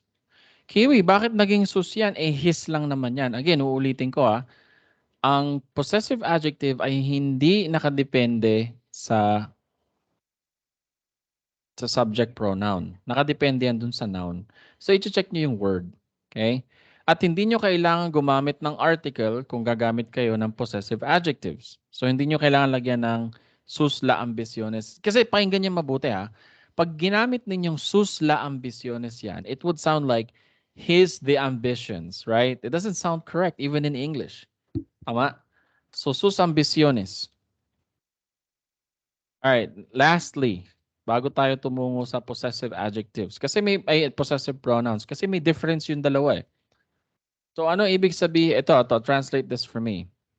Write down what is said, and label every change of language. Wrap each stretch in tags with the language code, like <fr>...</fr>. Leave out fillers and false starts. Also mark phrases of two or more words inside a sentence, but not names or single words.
<tl>Kiwi, bakit naging sus yan? Eh, his lang naman yan. Again, uulitin ko ha. Ang</tl> <en>possessive adjective</en> <tl>ay hindi nakadepende sa</tl> <en>subject pronoun.</en> <tl>Nakadepende yan dun sa noun. So, i-check nyo yung word. Okay? At hindi nyo kailangan gumamit ng article kung gagamit kayo ng</tl> <en>possessive adjectives.</en> <tl>So, hindi nyo kailangan lagyan ng</tl> <es>sus la ambiciones.</es> <tl>Kasi pakinggan nyo mabuti ha. Pag ginamit ninyong</tl> <es>sus la ambiciones</es> <tl>yan,</tl> <en>it would sound like his the ambitions, right? It doesn't sound correct even in English.</en> <tl>Tama? So,</tl> <es>sus ambiciones.</es> <tl>Alright, lastly, bago tayo tumungo sa</tl> <en>possessive adjectives.</en> <tl>Kasi ay</tl> <en>possessive pronouns.</en> <tl>Kasi may difference yung dalawa eh. So ano ibig sabihin? Ito,</tl> <en>translate this for me.</en>